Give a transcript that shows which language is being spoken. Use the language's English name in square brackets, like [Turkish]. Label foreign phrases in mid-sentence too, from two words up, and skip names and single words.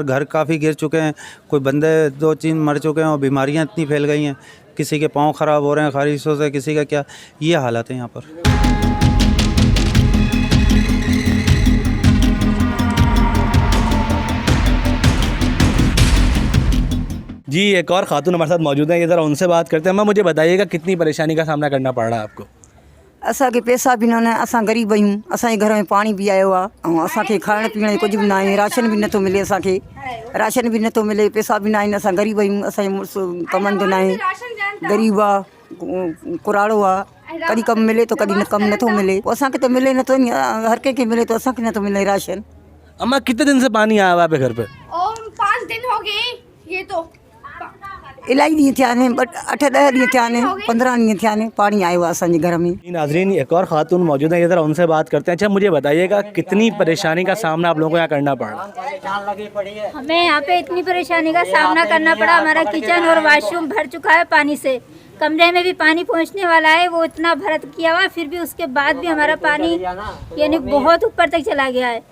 [Hindi] घर काफ़ी गिर चुके हैं, कोई बंदे 2-3 मर चुके हैं और बीमारियाँ इतनी फैल गई हैं, किसी के पाँव ख़राब हो रहे हैं खारिशों से, किसी का क्या, ये हालत है यहाँ पर। जी एक और खातून हमारे साथ मौजूद है, ये ज़रा उनसे बात करते हैं। अम्मा मुझे बताइएगा कितनी परेशानी का सामना करना पड़ रहा है आपको? [Sindhi] असांखे पैसा बि न, असां ग़रीब आहियूं, असांजे घर में पाणी बि आयो आहे ऐं असांखे खाइण पीअण जो कुझु बि न आहे, राशन बि नथो मिले, असांखे राशन बि नथो मिले, पैसा बि न आहिनि, असां ग़रीब आहियूं, असांजो मुड़ुसु कमंदो न आहे, ग़रीब आहे, कुराड़ो आहे, कॾहिं कमु मिले तो कॾहिं कमु नथो मिले, पोइ असांखे त मिले नथो नी, हर कंहिंखे मिले तो असांखे नथो मिले राशन। [Hindi] अम्मा कितने दिन से पानी आया हुआ है घर पे? और 5 दिन हो गए, ये तो [Sindhi] इलाही ॾींहं थिया आहिनि, बट 8-10 ॾींहं थिया आहिनि, 15 ॾींहं थिया आहिनि, पाणी आयो आहे असांजे घर में। [Hindi] नाज़रीन एक और खातून मौजूद है, ये ज़रा उनसे बात करते हैं। अच्छा मुझे बताइएगा कितनी परेशानी का सामना आप लोगों को यहाँ करना पड़ रहा है? हमें यहाँ पे इतनी परेशानी का सामना करना पड़ा। हमारा किचन और वॉशरूम भर चुका है पानी से, कमरे में भी पानी पहुँचने वाला है, वो इतना भरत किया हुआ, फिर भी उसके बाद भी हमारा पानी यानी बहुत ऊपर तक चला गया है।